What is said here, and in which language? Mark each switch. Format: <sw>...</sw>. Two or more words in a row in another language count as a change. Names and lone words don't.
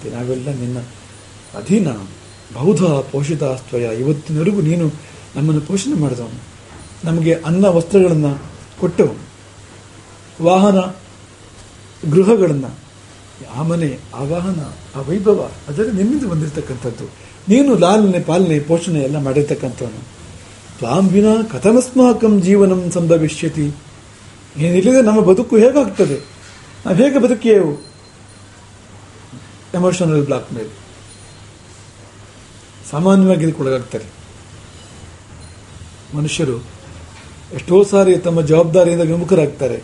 <kn>ನಾವೆಲ್ಲ ನಿನ್ನ ಅಧೀನ,</kn> <sa>ಬಹುಧಾ ಪೋಷಿತಾಸ್ತ್ವಯ,</sa> <kn>ಇವತ್ತಿನವರೆಗೂ ನೀನು ನಮ್ಮನ್ನು ಪೋಷಣೆ ಮಾಡಿದವನು, ನಮಗೆ ಅನ್ನ ವಸ್ತ್ರಗಳನ್ನು ಕೊಟ್ಟವನು, ವಾಹನ ಗೃಹಗಳನ್ನು, ಆ ಮನೆ, ಆ ವಾಹನ, ಆ ವೈಭವ ಅದರಲ್ಲಿ ನಿನ್ನಿಂದ ಬಂದಿರತಕ್ಕಂಥದ್ದು. ನೀನು ಲಾಲನೆ ಪಾಲನೆ ಪೋಷಣೆ ಎಲ್ಲ ಮಾಡಿರ್ತಕ್ಕಂಥವನು.</kn> <sa>ತ್ವಾಂ ವಿನಾ ಕಥಮಸ್ಮಾಕಂ ಜೀವನಂ ಸಂಭವಿಷ್ಯತಿ,</sa> <kn>ಏನಿಲ್ಲದೆ ನಮ್ಮ ಬದುಕು ಹೇಗಾಗ್ತದೆ, ನಾವು ಹೇಗೆ ಬದುಕಿಯೇವು?</kn> <en>emotional black mail</en> <kn>ಸಾಮಾನ್ಯವಾಗಿ ಇದಕ್ಕೊಳಗಾಗ್ತಾರೆ ಮನುಷ್ಯರು. ಎಷ್ಟೋ ಸಾರಿ ತಮ್ಮ ಜವಾಬ್ದಾರಿಯಿಂದ ವಿಮುಖರಾಗ್ತಾರೆ.</kn>